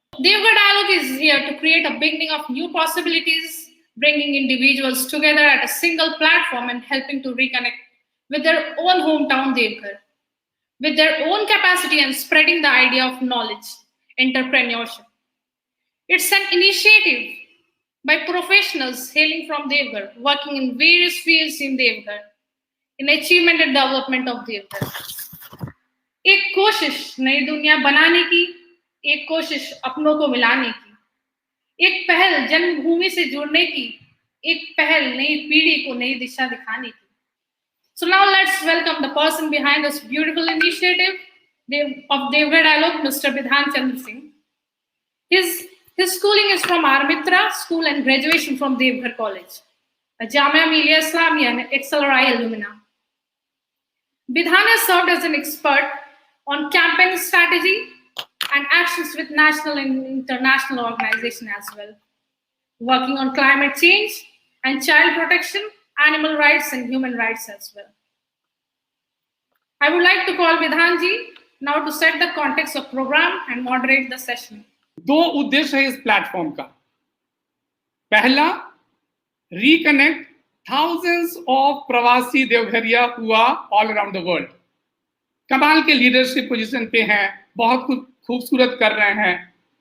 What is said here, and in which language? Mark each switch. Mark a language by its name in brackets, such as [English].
[English] Devgarh Dialogue is here to create a beginning of new possibilities, bringing individuals together at a single platform and helping to reconnect with their own hometown Devgarh, with their own capacity and spreading the idea of knowledge, entrepreneurship. It's an initiative by professionals hailing from Devgarh, working in various fields in Devgarh, in achievement and development of Devgarh. [Hindi] एक कोशिश नई दुनिया बनाने की, एक कोशिश अपनों को मिलाने की, एक पहल जन्मभूमि से जुड़ने की, एक पहल नई पीढ़ी को नई दिशा दिखाने की. [English] So now let's welcome the person behind this beautiful initiative of Devgarh Dialogue, Mr. Bidhan Chandra Singh. His schooling is from Armitra School and graduation from Devgarh College, a Jamia Millia Islamia and XLRI alumna. Bidhan has served as an expert on campaign strategy and actions with national and international organizations as well, working on climate change and child protection, animal rights and human rights as well. I would like to call Bidhan ji now to set the context of program and moderate the session. [Hindi] दो उद्देश्य है इस platform का. पहला, [English] reconnect thousands of [Hindi] प्रवासी देवघरिया [English] हुआ all around the world. [Hindi] कमाल के लीडरशिप पोजीशन पे हैं, बहुत कुछ खूबसूरत कर रहे हैं.